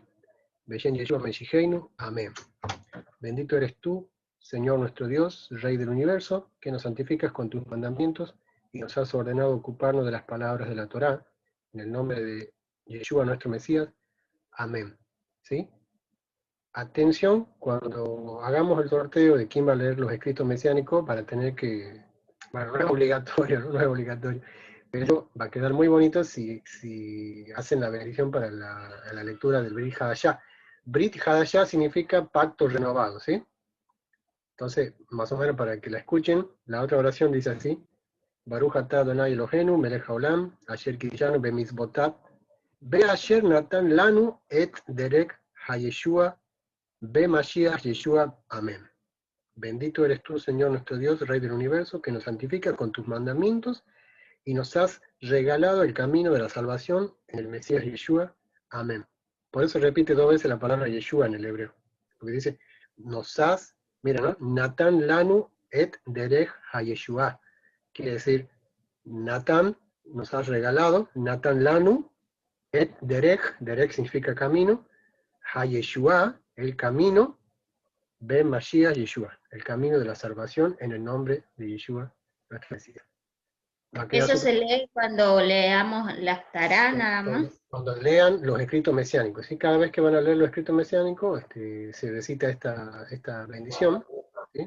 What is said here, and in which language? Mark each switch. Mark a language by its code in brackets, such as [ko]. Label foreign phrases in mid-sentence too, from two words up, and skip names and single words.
[he] בשם ישוע משיחנו. [es] Amén. Bendito eres tú, Señor nuestro Dios, Rey del universo, que nos santificas con tus mandamientos y nos has ordenado ocuparnos de las palabras de la Torá, en el nombre de Yeshua nuestro Mesías. Amén. ¿Sí? Atención, cuando hagamos el sorteo de quién va a leer los escritos mesiánicos, para tener que, bueno, no es obligatorio, no es obligatorio, pero va a quedar muy bonito si hacen la bendición para la lectura del Brit Hadashah. Brit Hadashah significa pacto renovado, ¿sí? Entonces, más o menos para que la escuchen, la otra oración dice así: [he] ברוך אתה אדוני אלוהינו מלך העולם, אשר קידשנו במצוותיו, באשר נתן לנו את דרך הישועה במשיח ישוע, amén. [es] Bendito eres tú, Señor nuestro Dios, Rey del universo, que nos santifica con tus mandamientos y nos has regalado el camino de la salvación en el Mesías Yeshua, amén. Por eso repite dos veces la palabra Yeshua en el hebreo, porque dice, nos has, mira, ¿no? [he] נתן לנו את דרך הישועה. [es] Quiere decir, Natan nos has regalado, [he] נתן לנו את דרך [es] significa camino, ha-Yeshua, el camino, [he] במשיח ישוע, [es] el camino de la salvación en el nombre de Yeshua, nuestro Mesías. Eso se lee cuando leamos las Tará nada más. Cuando lean los escritos mesiánicos, ¿sí? Cada vez que van a leer los escritos mesiánicos, se recita esta bendición, ¿sí?